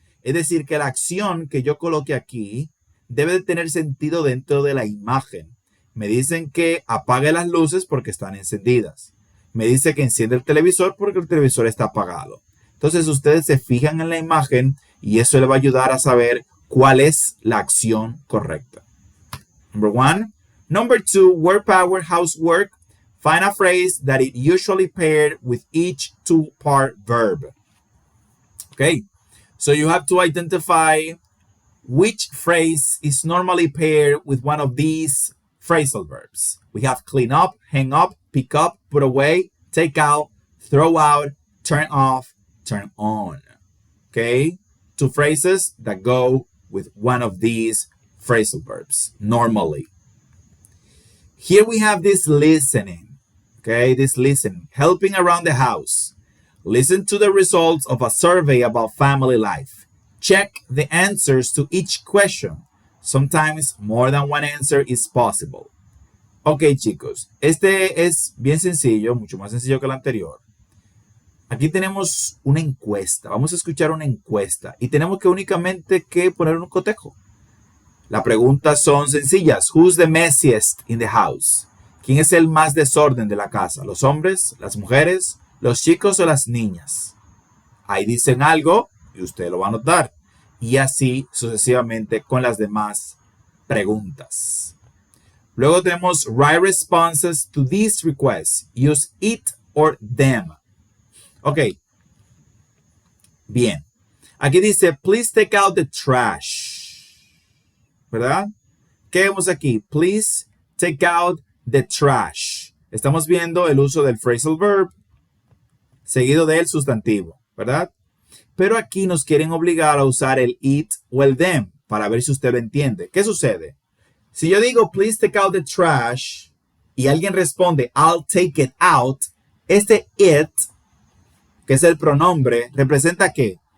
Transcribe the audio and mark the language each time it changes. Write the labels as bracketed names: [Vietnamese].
[Spanish] Es decir, que la acción que yo coloque aquí debe de tener sentido dentro de la imagen. Me dicen que apague las luces porque están encendidas. Me dice que enciende el televisor porque el televisor está apagado. Entonces ustedes se fijan en la imagen y eso les va a ayudar a saber cuál es la acción correcta. [English] Number one. Number two, word power, housework. Find a phrase that is usually paired with each two-part verb. Okay, so you have to identify which phrase is normally paired with one of these phrasal verbs. We have clean up, hang up, pick up, put away, take out, throw out, turn off, turn on. Okay, two phrases that go with one of these phrasal verbs normally. Here we have this listening. Okay, this listening, helping around the house. Listen to the results of a survey about family life. Check the answers to each question. Sometimes more than one answer is possible. [Spanish] Ok, chicos, este es bien sencillo, mucho más sencillo que el anterior. Aquí tenemos una encuesta. Vamos a escuchar una encuesta y tenemos que únicamente que poner un cotejo. Las preguntas son sencillas. [English] Who's the messiest in the house? [Spanish] ¿Quién es el más desorden de la casa? ¿Los hombres, las mujeres, los chicos o las niñas? Ahí dicen algo y usted lo va a notar. Y así sucesivamente con las demás preguntas. Luego tenemos [English] write responses to these requests. Use it or them. Ok. Bien. [Spanish] Aquí dice, [English] please take out the trash. [Spanish] ¿Verdad? ¿Qué vemos aquí? [English] Please take out the trash. [Spanish] Estamos viendo el uso del phrasal verb seguido del sustantivo, ¿verdad? Pero aquí nos quieren obligar a usar el it o el them para ver si usted lo entiende. ¿Qué sucede? Si yo digo, [English] please take out the trash, [Spanish] y alguien responde, [English] I'll take it out, [Spanish] este it, que es el pronombre, representa ¿qué?